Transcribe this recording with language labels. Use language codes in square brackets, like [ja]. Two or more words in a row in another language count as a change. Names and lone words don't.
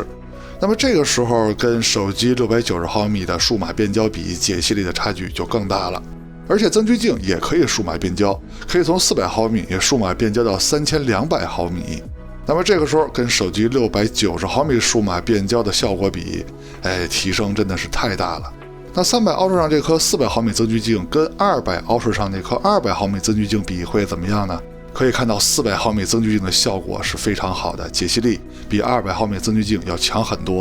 [zh] 那麼這個時候跟手機690毫米的數碼變焦比，解析力的差距就更大了。而且增距鏡也可以數碼變焦，可以從400毫米也数碼變焦到3200毫米。那麼這個時候跟手機690毫米數碼變焦的效果比，提升真的是太大了。那300 Ultra 上這顆400毫米增距鏡跟200 Ultra 上那顆200毫米增距鏡比會怎麼樣呢？可以看到400毫米增距鏡的效果是非常好的，解析力比200毫米增距鏡要強很多。